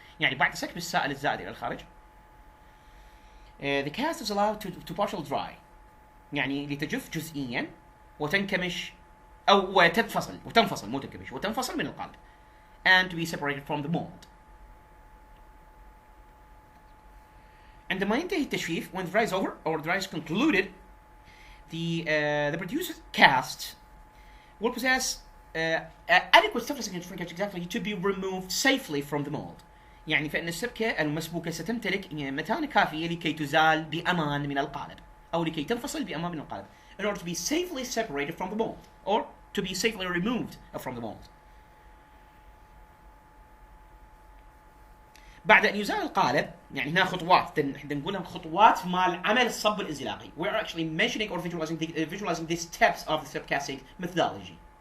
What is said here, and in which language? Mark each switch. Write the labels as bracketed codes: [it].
[ar] يعني بعد سكب السائل الزائد إلى الخارج [en] the cast is allowed to partially dry [ar] يعني لتجف جزئيا وتنكمش أو وتنفصل مو تنكمش وتنفصل من القالب [en] and to be separated from the mold. [ar] عندما ينتهي التجفيف [en] when the dry is over or the dry is concluded the produced cast will possess adequate surface shrinkage exactly to be removed safely from the mold. [ar] يعني فإن السبكة المسبوكة ستمتلك متانة كافية لكي تزال بأمان من القالب أو لكي تنفصل بأمان من القالب [en] in order to be safely separated from the mold [ar] or to be safely removed from the mold. بعد أن يزال القالب يعني هنا خطوات نقولها خطوات مال عمل الصب الانزلاقي. [en] We're actually mentioning or visualizing the steps of the slip casting methodology.